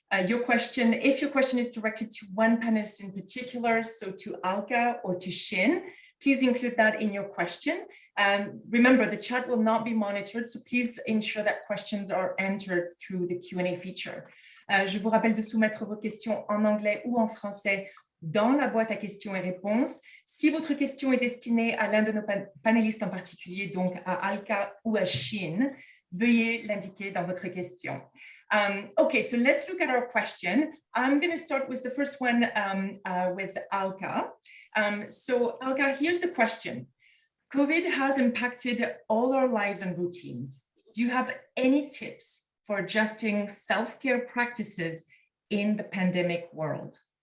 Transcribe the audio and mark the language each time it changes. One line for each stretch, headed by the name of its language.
English: If your question is directed to one panelist in particular, so to Alka or to Shin, please include that in your question. Remember, the chat will not be monitored, so please ensure that questions are entered through the Q&A feature.
French: Je vous rappelle de soumettre vos questions en anglais ou en français dans la boîte à questions et réponses. Si votre question est destinée à l'un de nos panélistes en particulier, donc à Alka ou à Shin, veuillez l'indiquer dans votre question.
English: Okay, so let's look at our question. I'm going to start with the first one with Alka. So Alka, here's the question. COVID has impacted all our lives and routines. Do you have any tips for adjusting self-care practices in the pandemic world?